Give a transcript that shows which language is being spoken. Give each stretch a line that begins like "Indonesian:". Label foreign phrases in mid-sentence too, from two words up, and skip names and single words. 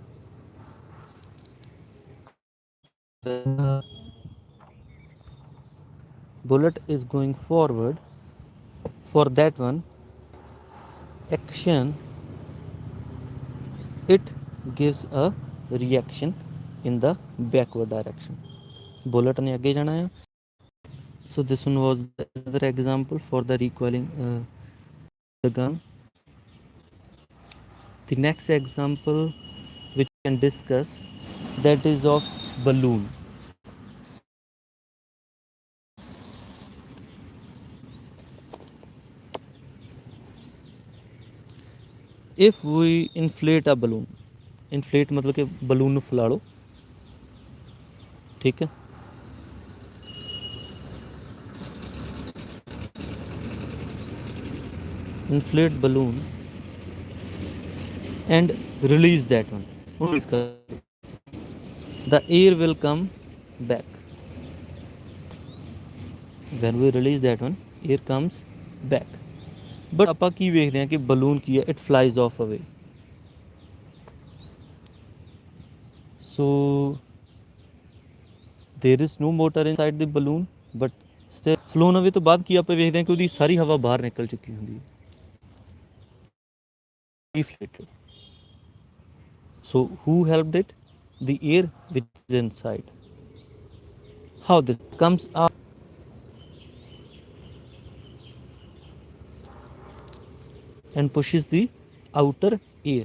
English: When the bullet is going forward, for that one action, it gives a reaction in the backward direction.
Hindi: Bullet ने आगे जाना है.
English: So this one was the other example for the recoiling the gun. The next example which we can discuss, that is of balloon. If we inflate a balloon, inflate
Hindi: मतलब कि
English: balloon
Punjabi: ਨੂੰ ਫੁਲਾ ਲਓ,
Hindi: ठीक है.
English: Inflate balloon and release that one. The air will come back. When we release that one, air comes back.
Punjabi: But ਆਪਾਂ ਕੀ ਵੇਖਦੇ ਹਾਂ ਕਿ balloon ਕੀ ਹੈ,
English: it flies off away. So there is no motor inside the balloon, but still flown away
Punjabi: ਤੋਂ ਬਾਅਦ ਕੀ ਆਪਾਂ ਵੇਖਦੇ ਹਾਂ ਕਿ ਉਹਦੀ ਸਾਰੀ ਹਵਾ ਬਾਹਰ ਨਿਕਲ ਚੁੱਕੀ ਹੁੰਦੀ ਹੈ.
English: Deflated. So who helped it? The air which is inside. How this comes up? And pushes the outer air.